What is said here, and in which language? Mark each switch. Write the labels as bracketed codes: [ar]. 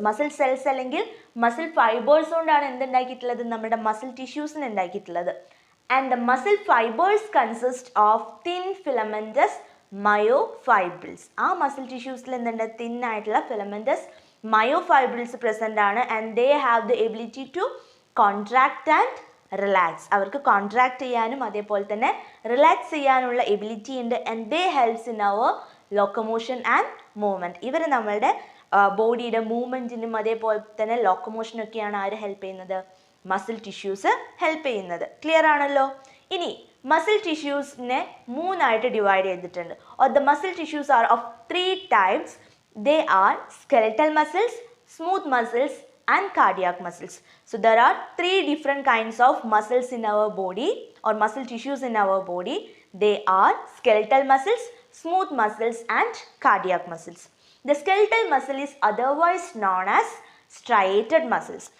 [ml] Muscle cells അല്ലെങ്കിൽ muscle fibers കൊണ്ടാണ് എന്തുണ്ടാക്കിയിട്ടുള്ളത്, നമ്മുടെ muscle tissues ഉണ്ടാക്കിയിട്ടുള്ളത്. [en] And the muscle fibers consist of thin filamentous myofibrils. [ml] ആ muscle tissuesൽ എന്തുണ്ട്, [en] thin ആയിട്ടുള്ള filamentous myofibrils present ആണ്, and they have the ability to contract and relax. [ml] അവർക്ക് contract ചെയ്യാനും അതേപോലെ തന്നെ റിലാക്സ് ചെയ്യാനുള്ള എബിലിറ്റി ഉണ്ട്, [en] And they helps in our locomotion and movement. [ml] ഇവർ നമ്മളുടെ ബോഡിയുടെ മൂവ്മെൻറ്റിനും അതേപോലെ തന്നെ ലോക്കോമോഷനൊക്കെയാണ് ആര് ഹെൽപ്പ് ചെയ്യുന്നത്, മസിൽ ടിഷ്യൂസ് ഹെൽപ്പ് ചെയ്യുന്നത്. ക്ലിയർ ആണല്ലോ. ഇനി മസിൽ ടിഷ്യൂസിനെ മൂന്നായിട്ട് ഡിവൈഡ് ചെയ്തിട്ടുണ്ട്. [en] Or the muscle tissues are of 3 types. They are skeletal muscles, smooth muscles and cardiac muscles. So there are 3 different kinds of muscles in our body or muscle tissues in our body. They are skeletal muscles, smooth muscles and cardiac muscles. The skeletal muscle is otherwise known as striated muscles.